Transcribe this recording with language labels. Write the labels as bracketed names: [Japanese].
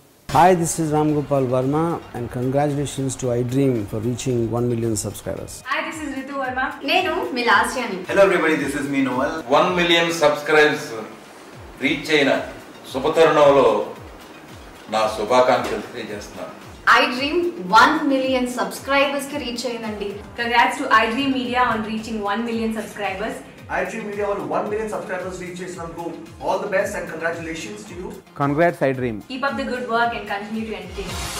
[English] Hi, this is Ram Gopal Verma and congratulations to iDream for reaching 1 million subscribers. Hi, this is Ritu Verma. [Telugu] నేను మీ లాస్యాని. [English] Hello everybody, this is me Noel. [Telugu] 1 million subscribers reach అయిన శుభతరుణంలో నా శుభాకాంక్షలు తెలియజేస్తున్నాను. iDream 1 million subscribers కి reach అయిందండి. [English] Congrats to iDream Media on reaching 1 million subscribers. iDream Media వాళ్ళు 1 million subscribers reach చేసినందుకు all the best and congratulations to you. Congrats iDream. Keep up the good work and continue to entertain.